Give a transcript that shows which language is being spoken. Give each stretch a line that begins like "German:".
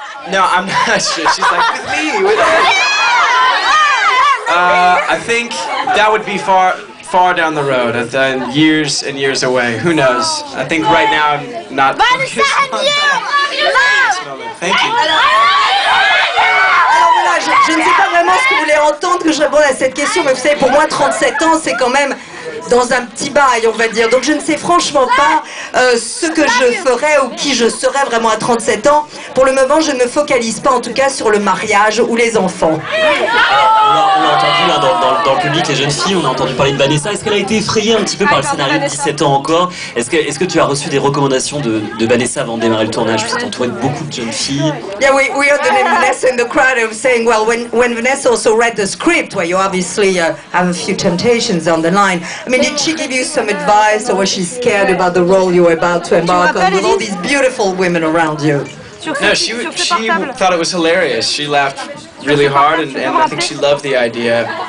English: No, I'm not sure. She's like, with me, with us. I think that would be far down the road, years and years away. Who knows? I think right now I'm not focused on that. Thank you.
French: Alors voilà, je ne sais pas vraiment ce que vous voulez entendre que je réponde à cette question, mais vous savez, pour moi, 37 ans, c'est quand même dans un petit bail, on va dire. Donc je ne sais franchement pas ce que je ferais ou qui je serais vraiment à 37 ans. Pour le moment, je ne me focalise pas en tout cas sur le mariage ou les enfants. On l'a entendu hein, dans le public, les jeunes filles, on a entendu parler de Vanessa. Est-ce qu'elle a été effrayée un petit peu par le scénario de 17 ans encore? Est-ce que tu as reçu des recommandations de Vanessa avant de démarrer le tournage? Parce que tu entouré de beaucoup de jeunes filles.
English: Yeah, we heard the name Vanessa in the crowd of saying, well, when Vanessa also read the script, where you obviously have a few temptations on the line, I mean, did she give you some advice, or was she scared about the role you were about to embark on with all these beautiful women around you? No, she thought it was hilarious. She laughed really hard, and I think she loved the idea.